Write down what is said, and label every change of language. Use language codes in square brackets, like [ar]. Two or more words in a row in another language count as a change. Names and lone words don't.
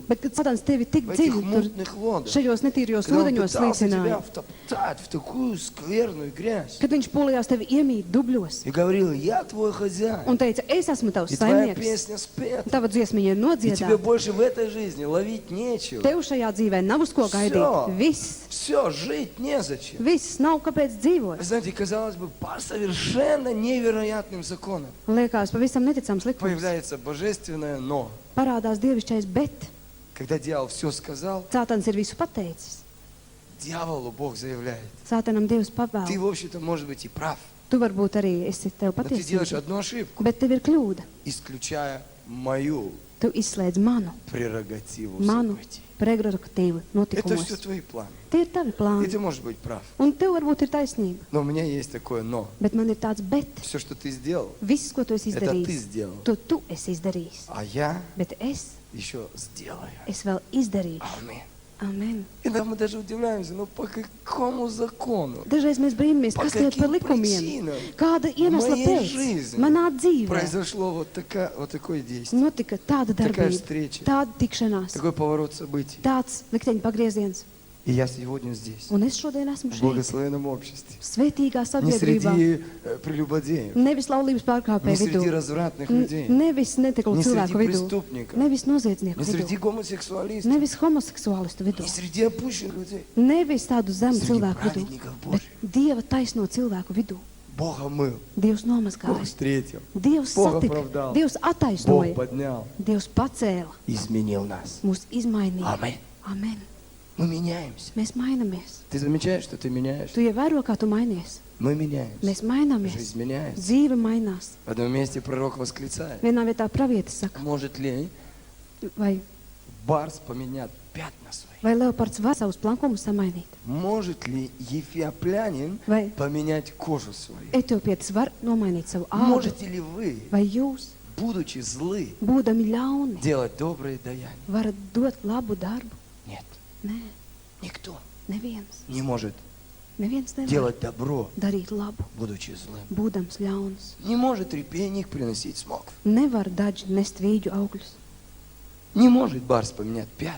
[lv] Bet, kad Satans tevi tik [ru] в этих [lv] dziļi tur [ru] мутных водах, [lv] šajos netīrijos [ru] когда он [lv] ūdeņos [ru] пытался тебя [lv] slīcināja, [ru] втоптать в такую скверную грязь [lv] kad viņš pūlījās tevi iemīt dubļos [ru] и говорил, я твой хозяин, [lv] un teica, es esmu tavs [ru] и твоя [lv] saimnieks, [ru] песня спета, [lv] tava dziesmiņa ir [ru] и тебе [lv] nodziedāta, [ru] больше в этой жизни ловить нечего. [lv] tev šajā dzīvē nav uz ko gaidīt. [ru] Всё. [lv] Viss, [ru] Все, жить незачем. [lv] viss nav kāpēc [ru] Вы [lv] dzīvot. [ru] знаете, казалось бы, по совершенно невероятным законам [lv] Liekas, pavisam neticams likums. [ru] появляется божественное «но». [lv] Parādās dievišķais, bet [ru] Когда дьявол все сказал, [lv] Sātans ir visu pateicis. [ru] дьяволу Бог заявляет, [lv] Sātanam Dievs [ru] ты, [lv] pavēl. [ru] в общем-то, может быть и прав, [lv] Tu varbūt arī esi tev [ru] но ты делаешь [lv] patiesība, [ru] одну ошибку, [lv] bet tev ir kļūda. [ru] исключая мою [lv] Tu izslēdz manu [ru] прерогативу [lv] Manu. [ru] событий. [lv] prerogatīvu [ru] Это все [lv] notikumos. [ru] твои планы. [lv] Tie ir tavi [ru] И [lv] plāni. [ru] ты можешь быть прав. [lv] Un tev varbūt ir taisnība, [ru] Но у меня есть такое «но». [lv] bet man ir tāds bet. [ru] Все, что ты сделал, [lv] Viss, ko tu esi [ru] это ты [lv] izdarījis, [ru] сделал. [lv] to tu esi izdarījis. [ru] А я [lv] Bet es [ru] еще сделаю. [lv] vēl izdarīšu. [ru] Аминь. [lv] Amen. [ru] Иногда мы даже удивляемся, ну по какому закону, [lv] Dažreiz mēs brīnamies, [ru] по [lv] kas liek par [ru] каким [lv] likumiem. [ru] причинам [lv] Kāda [ru] в [lv] iemesla [ru] моей [lv] pēc [ru] жизни [lv] manā dzīvē [ru] произошло вот такое действие, [lv] notika tāda [ru] такая [lv] darbība, [ru] встреча, [lv] tāda tikšanās, [ru] такой поворот событий. [lv] tāds likteņa pagrieziens. [ru] И я сегодня здесь, [lv] Un es šodien esmu [ru] в [lv] šeit, [ru] благословенном обществе, [lv] svētīgā [ru] не [lv] sabiedrībā. [ru] среди прелюбодеев, [lv] Nevis laulības [ru] не [lv] pārkāpēju vidū, [ru] среди развратных людей, [lv] nevis netiklu [ru] не среди [lv] cilvēku vidū, [ru] преступников, [lv] nevis noziedznieku [ru] не среди [lv] vidū, [ru] гомосексуалистов, [lv] nevis homoseksuālistu vidū, [ru] не среди опущенных людей. [lv] nevis tādu zemu [ru] Среди [lv] cilvēku vidū, [ru] праведников [lv] bet [ru] Божьих. [lv] Dieva taisno cilvēku vidū. [ru] Бог омыл, [lv] Dievs [ru] Бог [lv] nomazgāja, [ru] встретил, [lv] Dievs [ru] Бог [lv] satika, [ru] оправдал, [lv] Dievs [ru] Бог [lv] attaisnoja, [ru] поднял, [lv] Dievs pacēla, [ru] изменил нас. [lv] mūs izmainīja. [ru] Аминь. [lv] Amen. [ru] Мы меняемся. [lv] Mēs mainamies. [ru] Ты замечаешь, что ты меняешься? [lv] Tu ievēro, kā tu mainies. [ru] Мы меняемся. [lv] Mēs mainamies. [ru] Жизнь меняется. [lv] Dzīve mainās. [ru] В одном месте пророк восклицает. [lv] Vienā vietā pravietis saka, [ru] Может ли [lv] vai, [ru] барс поменять пятна свои? [lv] vai leopards var savus plankumus samainīt? [ru] Может ли ефиоплянин [lv] Vai [ru] поменять кожу свою? [lv] etiopietis var nomainīt savu ādu? [ru] Можете ли вы, [lv] Vai jūs, [ru] будучи злы, [lv] būdami ļauni, [ru] делать добрые даяния? [lv] varat dot labu darbu? [ru] Нет. [lv] Nē, [ru] Никто [lv] neviens. [ru] не может [lv] Neviens nevar [ru] делать добро, [lv] darīt labu, [ru] будучи злым. [lv] būdams ļauns. [ru] Не может репейник приносить смокв. [lv] Nevar daži nest vīģu augļus. [ru] Не может барс поменять пятна.